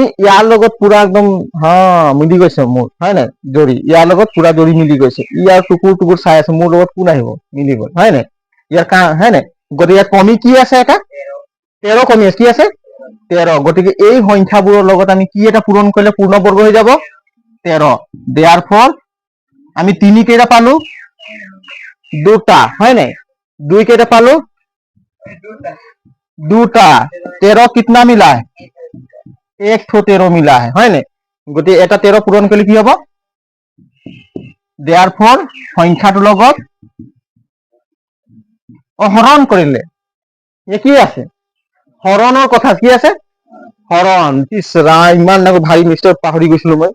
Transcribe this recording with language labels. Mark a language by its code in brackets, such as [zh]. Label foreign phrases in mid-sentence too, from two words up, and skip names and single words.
[as] ইয়াৰ লগত পুৰা একদম মিলি গৈছে মোৰ হয় নাই জৰি ইয়াৰ লগত পুৰা জৰি মিলি গৈছে ইয়াৰ টুকুৰ টুকুৰ চাই আছে মোৰ লগত কোন আহিব মিলি গ'ল হয় নাই ইয়াৰ হয় নাই গতিকে ইয়াত কমি কি আছে এটা 13 কমি আছে কি আছে 13 গতিকে এই সংখ্যাবোৰৰ লগত আমি কি এটা পূৰণ কৰিলে পূৰ্ণবৰ্গ হৈ যাব 13 [en] therefore [as] আমি 3 কেইটা পালো দুটা হয় নাই 2 কেইটা পালো দুটা 13 [hi] कितना मिला है एक ठो 13 मिला है [as] নাই গতিকে এটা 13 পূৰণ কৰিলে কি হ'ব [en] therefore [as] সংখ্যাটোৰ লগত হৰণ কৰিলে কি আছে হৰণৰ কথা কি আছে হৰণ ইমান ভাৰী মিষ্টাৰ পাহৰি গৈছিলো মই